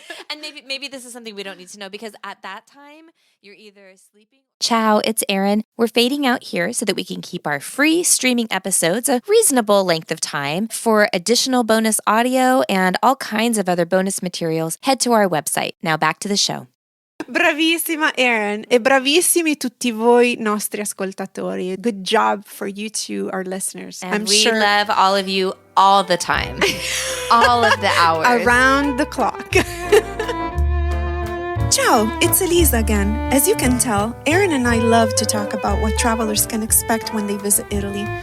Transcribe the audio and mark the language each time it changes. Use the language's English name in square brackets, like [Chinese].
[English] And maybe this is something we don't need to know, because at that time, you're either sleeping. Ciao, it's Erin. We're fading out here so that we can keep our free streaming episodes a reasonable length of time. For additional bonus audio and all kinds of other bonus materials, head to our website. Now back to the show. [Italian] Bravissima Erin e bravissimi tutti voi nostri ascoltatori. [English] Good job for you two, our listeners. And we love all of you all the time. All of the hours. Around the clock. Ciao, it's Elisa again. As you can tell, Erin and I love to talk about what travelers can expect when they visit Italy.